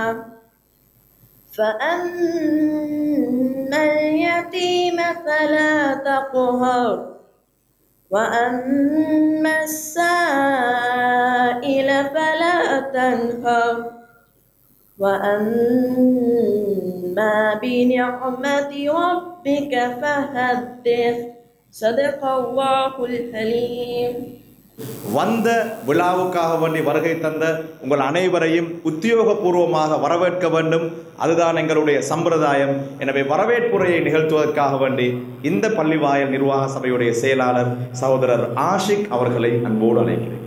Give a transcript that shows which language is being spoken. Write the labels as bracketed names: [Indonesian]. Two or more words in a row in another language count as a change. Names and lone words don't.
[Arabic] فأما اليتيم فلا تقهر وأما السائل فلا تنهر وأما بنعمة ربك فحدث صدق الله الحليم. [Tamil] வந்த விழாவுக்காக வேண்டி வருகை தந்த உங்கள் அனைவரையும் உத்தியோகபூர்வமாக வரவேற்க வேண்டும். அதுதான் எங்களுடைய சம்பிரதாயம். எனவே வரவேற்புரையை நிகழ்த்துவதற்காக வேண்டி இந்த பள்ளிவாயல் நிர்வாக சபையுடைய செயலாளர் சகோதரர் ஆஷிக் அவர்களை அன்போடு அழைக்கிறேன்.